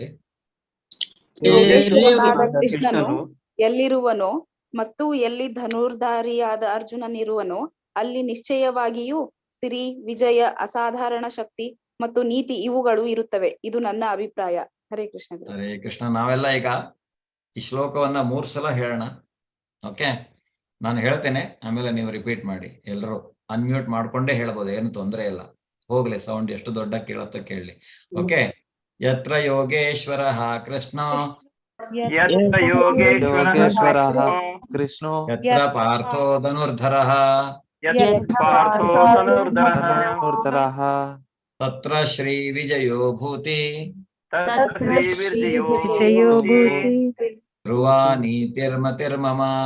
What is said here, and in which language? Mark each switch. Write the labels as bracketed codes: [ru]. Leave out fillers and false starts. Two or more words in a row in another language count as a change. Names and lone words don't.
[kn] ಯೋಗೇಶ್ವರನಾದ ಕೃಷ್ಣನು ಎಲ್ಲಿರುವನೋ ಮತ್ತು ಎಲ್ಲಿ ಧನುರ್ಧಾರಿಯಾದ ಅರ್ಜುನನಿರುವನೋ ಅಲ್ಲಿ ನಿಶ್ಚಯವಾಗಿಯೂ ಸಿರಿ, ವಿಜಯ, ಅಸಾಧಾರಣ ಶಕ್ತಿ ಮತ್ತು ನೀತಿ ಇವುಗಳು ಇರುತ್ತವೆ. ಇದು ನನ್ನ ಅಭಿಪ್ರಾಯ. [sa] ಹರೇ ಕೃಷ್ಣ. ಹರೇ ಕೃಷ್ಣ. [kn] ನಾವೆಲ್ಲ ಈಗ ಈ ಶ್ಲೋಕವನ್ನ 3 ಸಲ ಹೇಳೋಣ. ಓಕೆ, ನಾನು ಹೇಳ್ತೇನೆ, ಆಮೇಲೆ ನೀವು ರಿಪೀಟ್ ಮಾಡಿ. ಎಲ್ಲರೂ ಅನ್ಮ್ಯೂಟ್ ಮಾಡ್ಕೊಂಡೇ ಹೇಳ್ಬೋದು, ಏನು ತೊಂದರೆ ಇಲ್ಲ. ಹೋಗ್ಲಿ, ಸೌಂಡ್ ಎಷ್ಟು ದೊಡ್ಡ ಕೇಳತ್ತೋ ಕೇಳಲಿ. ಓಕೆ. [sa] ಯತ್ರ ಯೋಗೇಶ್ವರ ಕೃಷ್ಣ ಕೃಷ್ಣ ಯತ್ರ ಪಾರ್ಥೋ ಧನುರ್ಧರಃ ತತ್ರ ಶ್ರೀ ವಿಜಯೋ ಭೂತಿ ಧ್ರುವ ನೀತಿರ್ಮತಿರ್ಮಮ.